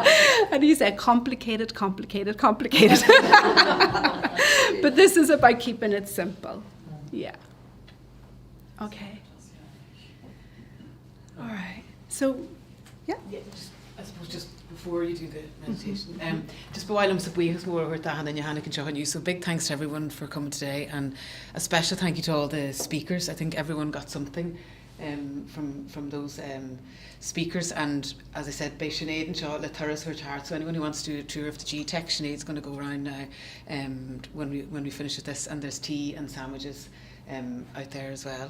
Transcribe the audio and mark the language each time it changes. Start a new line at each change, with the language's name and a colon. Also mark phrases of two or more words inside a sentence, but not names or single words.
English: And he said, complicated, complicated, complicated. But this is about keeping it simple. Yeah. Okay. All right. So, yeah. I suppose just before you do the meditation, just while I'm so
Irish: buíochas mór
English: with that, and then Johanna can show you. So big thanks to everyone for coming today, and a special thank you to all the speakers. I think everyone got something from those speakers, and as I said, by Sinead and Shaw, Le Thuras her chart. So anyone who wants to do a tour of the G-Tech, Sinead's going to go around now when we finish with this, and there's tea and sandwiches out there as well.